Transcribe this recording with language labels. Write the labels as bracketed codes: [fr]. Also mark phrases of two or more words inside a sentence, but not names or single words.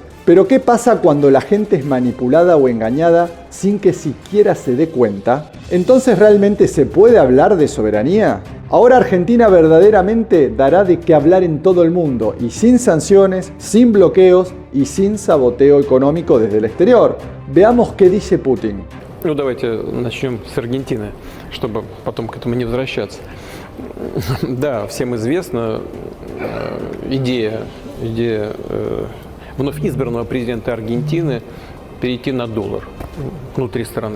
[es] Pero ¿qué pasa cuando la gente es manipulada o engañada sin que siquiera se dé cuenta? ¿Entonces realmente se puede hablar de soberanía? Ahora Argentina verdaderamente dará de qué hablar en todo el mundo, y sin sanciones, sin bloqueos y sin saboteo económico desde el exterior. Veamos qué dice Putin. [ru] Ну, давайте начнем с Аргентины, чтобы потом к этому не возвращаться. Да, всем известна идея вновь избранного президента Аргентины перейти на доллар внутри страны.